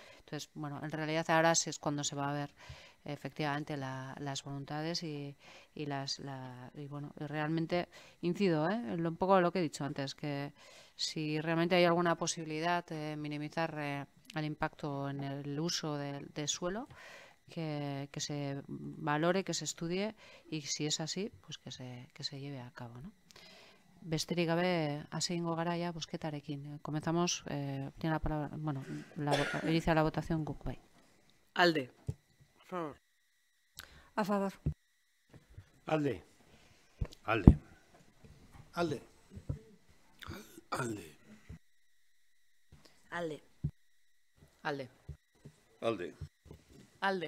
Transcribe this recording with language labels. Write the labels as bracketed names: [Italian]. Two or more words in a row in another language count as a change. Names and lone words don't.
[Spanish] Entonces, bueno, en realidad ahora sí es cuando se va a ver efectivamente las voluntades y bueno, realmente incido un poco lo que he dicho antes, que si realmente hay alguna posibilidad de minimizar el impacto en el uso del suelo, que se valore, que se estudie y si es así, pues que se lleve a cabo, ¿no? [Basque] Besterik gabe hasi egingo gara ja bozketarekin. [Spanish] Comenzamos, tiene la palabra, bueno, inicia la votación [Basque] guk bai. Alde. [Spanish] A favor. A favor. [Basque] Alde. Alde. Alde. Alde. Alde. Alde. Alde. Alde.